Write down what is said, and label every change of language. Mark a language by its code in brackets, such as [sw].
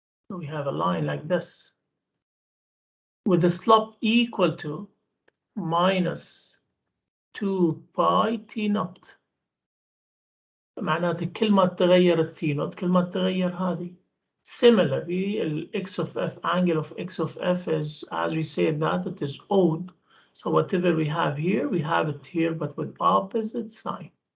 [en] So we have a line like this with the slope equal to minus 2 pi t naught. [ar] معناته كل ما تغير التي نوت كل ما تغير هذه. [en] Similarly, x of f, angle of x of f is, as we said, that it is odd. So whatever we have here, we have it here, but with opposite sign.